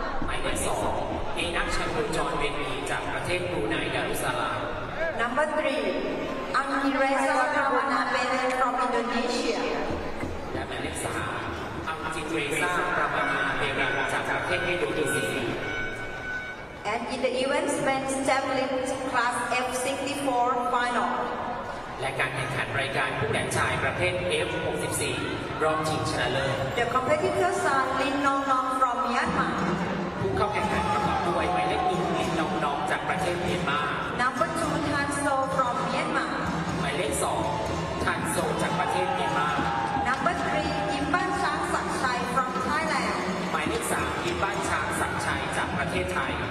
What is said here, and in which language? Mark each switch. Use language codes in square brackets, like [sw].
[th] หมายเลข 2 เอนักชันโดจอห์นเบนนีจากประเทศบรูไนดารุสสลาม [en] Number 3, Angireza Ramanabene from Indonesia. [th] และหมายเลข 3 อังจิเรซ่าประมานาเบรันจากประเทศอินโดนีเซีย [en] And in the events men's javelin class F64 final. [th] และการแข่งขันรายการผู้แข่งชายประเภท F64 รอบชิงชนะเลิศ [en] The competitors are Lin Nong Nong from Myanmar. [th] ผู้เข้าแข่งขันประกอบด้วยหมายเลข 1 ลินนองนองจากประเทศเมียนมา [en] Number 2, Tan So from Myanmar. [th] หมายเลข 2 ทันโซจากประเทศเมียนมา [en] Number 3, Imban Chang Sakchai from Thailand. [th] หมายเลข 3 อินบ้านช้างศักดิ์ชัยจากประเทศไทย